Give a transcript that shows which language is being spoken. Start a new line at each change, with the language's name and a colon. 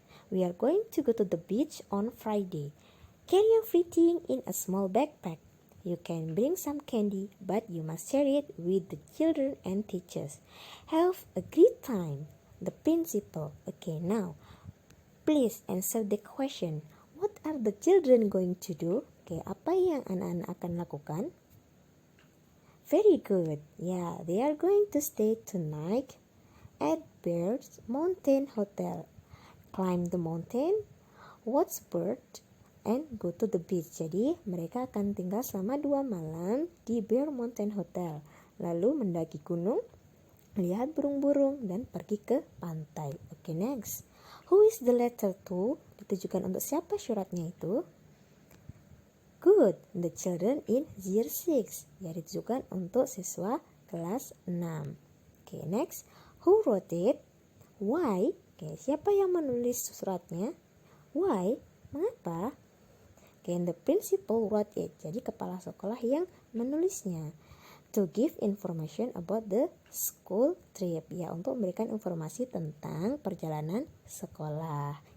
English: We are going to go to the beach on Friday. Carry everything in a small backpack. You can bring some candy, but you must share it with the children and teachers. Have a great time. The principal. Okay, now, please answer the question. What are the children going to do?
Indonesian: Okay, apa yang anak-anak akan lakukan?
English: Very good. Yeah, they are going to stay tonight at Bear Mountain Hotel. Climb the mountain, watch birds, and go to the beach.
Indonesian: Jadi, mereka akan tinggal selama 2 malam di Bear Mountain Hotel. Lalu mendaki gunung, lihat burung-burung, dan pergi ke pantai. Okay, next.
English: Who is the letter to?
Indonesian: Ditujukan untuk siapa suratnya itu?
English: Good, the children in year 6.
Indonesian: Ya, ditujukan untuk siswa kelas 6.
English: Okay, next. Who wrote it? Why?
Indonesian: Okay, siapa yang menulis suratnya? Why? Mengapa?
English: Okay, and the principal wrote it.
Indonesian: Jadi kepala sekolah yang menulisnya.
English: To give information about the school trip.
Indonesian: Ya, untuk memberikan informasi tentang perjalanan sekolah.